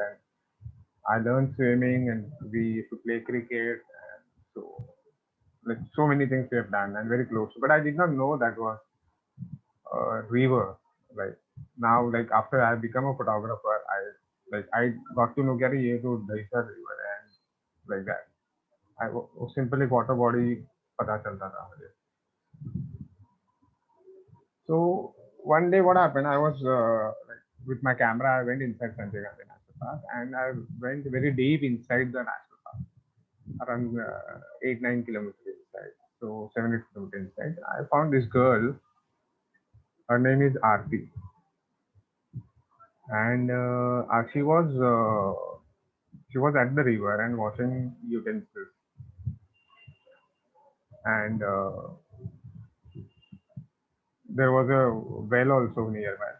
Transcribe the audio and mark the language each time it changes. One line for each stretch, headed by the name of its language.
English: And I learned swimming, and we used to play cricket. And so like so many things we have done and very close. But I did not know that was river. Like now, like after I become a photographer, I got to know that
Hindi: ये तो Dahisar
English: river and like that.
Hindi: वो
English: simply water body
Hindi: पता चलता था मुझे.
English: So one day, what happened? I was like, with my camera. I went inside Sanjay Gandhi National Park, and I went very deep inside the national park, around 8-9 kilometers inside. So 7-8 kilometers inside. I found this girl. Her name is Aarti, and she was at the river and washing utensils, and there was a well also nearby.